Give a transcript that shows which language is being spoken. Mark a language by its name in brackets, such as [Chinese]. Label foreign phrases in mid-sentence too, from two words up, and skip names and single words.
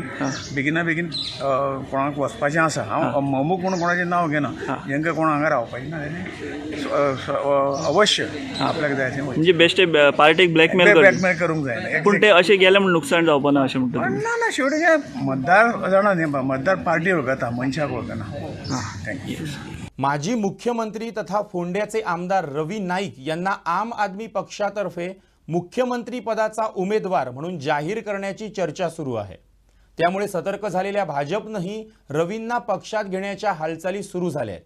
[Konkani] बेगिना बेगीन कोणाक वचपाचें आसा. हांव अमूक म्हणून कोणाचें नांव घेना. जेंका कोण हांगा रावपाचें ना तेणी अवश्य आपल्याक जाय तें म्हणजे बेश्टे पार्टीक ब्लॅकमेल करूंक जायना. पूण ते अशें गेले म्हण नुकसाण जावपा ना अशें म्हणटा. ना शेवटी मतदार जाणा न्ही, मतदार पार्टी वळखता, मनशाक वळखना. थँक्यू. [Marathi] माजी मुख्यमंत्री तथा फोंड्याचे आमदार रवी नाईक यांना आम आदमी पक्षातर्फे मुख्यमंत्री पदाचा उमेदवार म्हणून जाहीर करण्याची चर्चा सुरू आहे. त्यामुळे सतर्क झालेल्या भाजपनंही रवींना पक्षात घेण्याच्या हालचाली सुरू झाल्या आहेत.